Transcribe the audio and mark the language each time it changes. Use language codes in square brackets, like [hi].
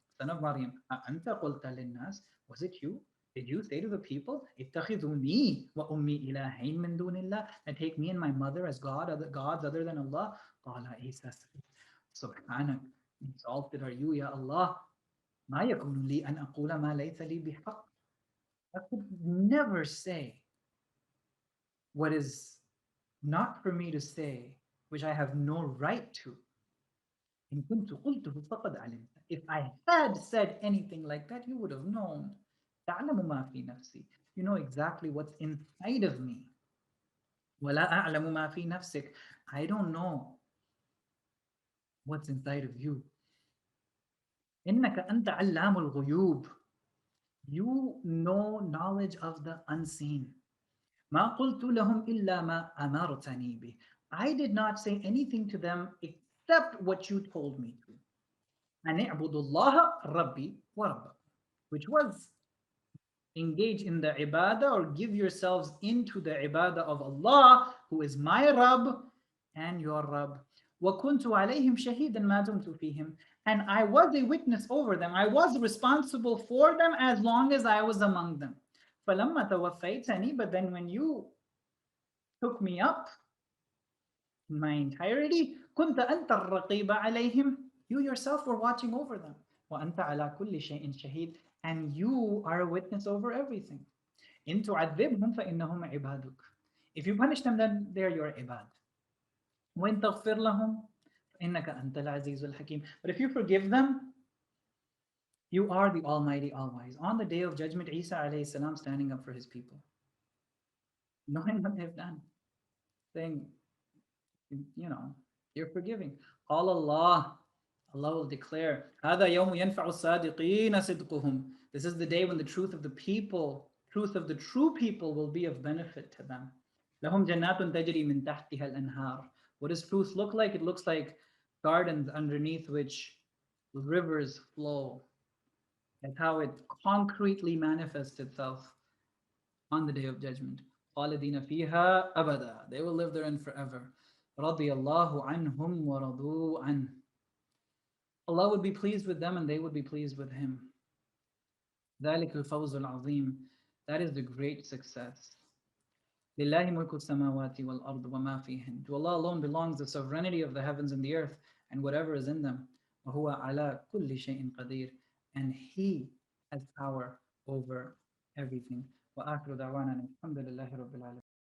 [en] son of Maryam, [ar] أأنت قلت للناس, [en] was it you? Did you say to the people, [ar] اتخذوني وأمي إلهين من دون الله, [en] and take me and my mother as gods other than Allah? [ar] قال عيسى سبحانك, [en] exalted are you, Ya Allah. [ar] ما يكون لي أن أقول ما ليس لي بحق. [en] I could never say what is not for me to say, which I have no right to. [ar] إن كنت قلته فقد علمت. [en] If I had said anything like that, you would have known. [ar] تعلم ما في نفسي. [en] You know exactly what's inside of me. [ar] ولا أعلم ما في نفسك. [en] I don't know what's inside of you. [ar] إنك أنت علام الغيوب. [en] You know knowledge of the unseen. [ar] ما قلت لهم إلا ما أمرتني به. [en] I did not say anything to them except what you told me to. [ar] أن اعبدوا الله ربي وربكم, [en] which was engage in the ibadah or give yourselves into the ibadah of Allah, who is my Rabb and your Rabb. [ar] وَكُنْتُ عَلَيْهِمْ شَهِيدًا مَا دُمْتُ فِيهِمْ. [en] And I was a witness over them. I was responsible for them as long as I was among them. [ar] فَلَمَّا تَوَفَّيْتَنِي, [en] but then when you took me up in my entirety, [ar] كُنْتَ أَنْتَ الرَّقِيبَ عَلَيْهِمْ. [en] You yourself were watching over them. [ar] وَأَنْتَ عَلَى كُلِّ شَيْءٍ شَهِيدٌ. [en] And you are a witness over everything. [ar] إن تعذبهم فإنهم عبادك. [en] If you punish them, then they're your ibad. [ar] وإن تغفر لهم فإنك أنت العزيز الحكيم. [en] But if you forgive them, you are the Almighty, All-Wise. On the day of judgment, Isa alayhi salam standing up for his people, knowing what they've done, saying, you know, you're forgiving. [ar] قال Allah, [en] Allah will declare, [ar] هذا يوم ينفع الصادقين صدقهم. [en] This is the day when the truth of the people, truth of the true people will be of benefit to them. [ar] لهم جنات تجري من تحتها الأنهار. [en] What does truth look like? It looks like gardens underneath which rivers flow. That's how it concretely manifests itself on the day of judgment. [ar] خالدين فيها أبدا. [en] They will live therein forever. [ar] رضي الله عنهم ورضوا عنه. [en] Allah would be pleased with them and they would be pleased with him. [ar] ذلك الفوز العظيم. [en] That is the great success. [ar] لله ملك السماوات والأرض وما فيهن. [en] To Allah alone belongs the sovereignty of the heavens and the earth and whatever is in them. [ar] وهو على كل شيء قدير. [en] And He has power over everything. [ar] وآخر دعوانا الحمد لله رب العالمين.